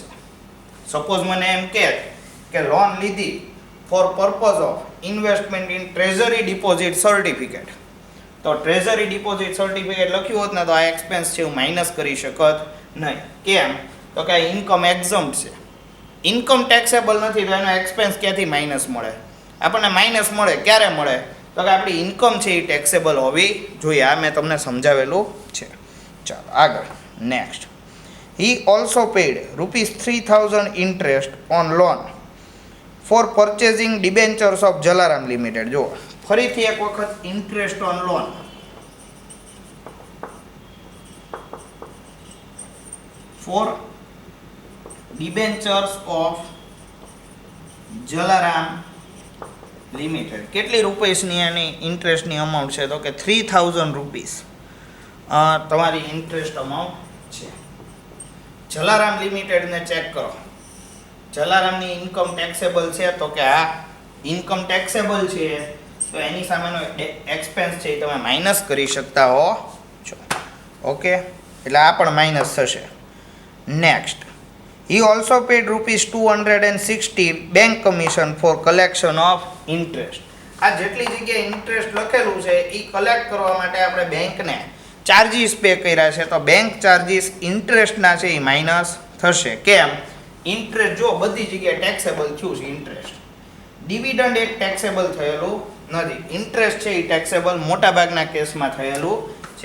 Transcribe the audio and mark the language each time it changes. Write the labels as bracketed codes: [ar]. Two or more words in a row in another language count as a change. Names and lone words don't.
[gu] સપોઝ મને એમ કે લોન લીધી [en] for purpose of investment in treasury deposit certificate, [gu] તો [en] treasury deposit certificate [gu] લખ્યું હોત ને તો આ એક્સપેન્સ છે હું માઇનસ કરી શકત નહીં. કેમ? તો કે [en] income exempt [gu] છે, [en] income taxable [gu] નથી, તો એનો એક્સપેન્સ ક્યાંથી માઇનસ મળે? આપણને માઇનસ મળે ક્યારે મળે? તો કે આપણી ઇન્કમ છે એ ટેક્સેબલ હોવી જોઈએ. આ મેં તમને સમજાવેલું છે. ચાલો આગળ, નેક્સ્ટ. [en] He also paid ₹3,000 interest on loan for purchasing debentures of Jalaram Limited. [gu] જો ફરીથી એક વખત [en] interest on loan. for debentures of Jalaram Limited. [gu] કેટલી રૂપિયાની એની ઇન્ટરેસ્ટની અમાઉન્ટ છે? તો કે 3,000 રૂપીસ તમારી [en] interest amount [gu] છે. જલારામ લિમિટેડને ચેક કરો. જલારામની [en] income taxable [gu] છે? તો કે આ [en] income taxable [gu] છે. તો એની સામેનો એક્સપેન્સ છે એ તમે માઇનસ કરી શકતા હો છો. ઓકે, એટલે આ પણ માઇનસ થશે. નેક્સ્ટ, [en] he also paid ₹260 bank commission for collection of interest. [gu] આ જેટલી જગ્યાએ ઇન્ટરેસ્ટ લખેલું છે એ કલેક્ટ કરવા માટે આપણે બેંકને ચાર્જીસ પે કર્યા છે, તો [en] bank charges [gu] ઇન્ટરેસ્ટના છે એ માઇનસ થશે. કેમ? ઇન્ટરેસ્ટ જો બધી જગ્યાએ ટેક્સેબલ થયું છે ઇન્ટરેસ્ટ. ડિવિડન્ડ એક ટેક્સેબલ થયેલું નથી, ઇન્ટરેસ્ટ છે એ ટેક્સેબલ મોટાભાગના કેસમાં થયેલું છે.